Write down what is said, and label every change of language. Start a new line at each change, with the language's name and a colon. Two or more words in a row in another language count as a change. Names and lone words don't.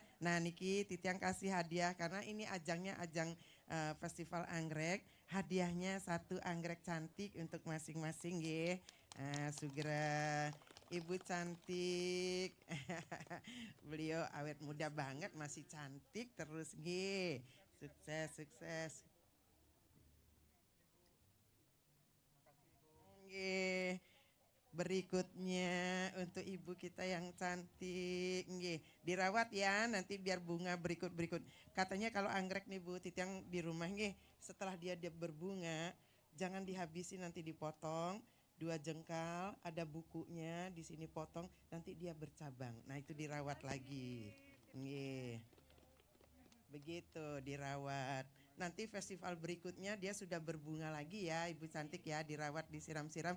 Indonesian: Nah niki Titiang kasih hadiah karena ini ajangnya ajang Festival Anggrek. Hadiahnya 1 anggrek cantik untuk masing-masing ya. Segera Ibu cantik. Beliau awet muda banget, masih cantik terus nggih. Sukses, sukses. Nggih. Berikutnya untuk ibu kita yang cantik, nggih. Dirawat ya, nanti biar bunga berikut-berikut. Katanya kalau anggrek nih Bu Titiang di rumah nggih, setelah dia berbunga, jangan dihabisi, nanti dipotong. 2 jengkal, ada bukunya, di sini potong, nanti dia bercabang. Nah itu dirawat lagi. Nggih. Begitu dirawat. Nanti festival berikutnya dia sudah berbunga lagi ya Ibu cantik ya, dirawat, disiram-siram.